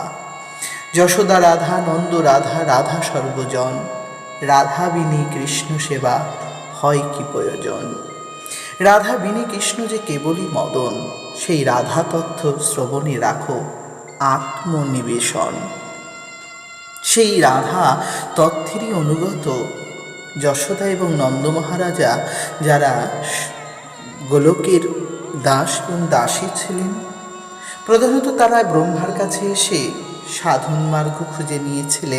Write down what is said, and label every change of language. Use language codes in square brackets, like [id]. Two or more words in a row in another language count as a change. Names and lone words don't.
[bn] যশোদা রাধা, নন্দ রাধা, রাধা সর্বজন। রাধা বিনি কৃষ্ণ সেবা হয় কি প্রয়োজন। রাধা বিনি কৃষ্ণ যে কেবলই মদন, সেই রাধা তত্ত্ব শ্রবণে রাখো আত্মনিবেশন। সেই রাধা তত্ত্বেরই অনুগত যশোদা এবং নন্দ মহারাজা, যারা গোলকের দাস এবং দাসী ছিলেন, প্রধানত তারা ব্রহ্মার কাছে এসে সাধন মার্গ খুঁজে নিয়েছিলেন।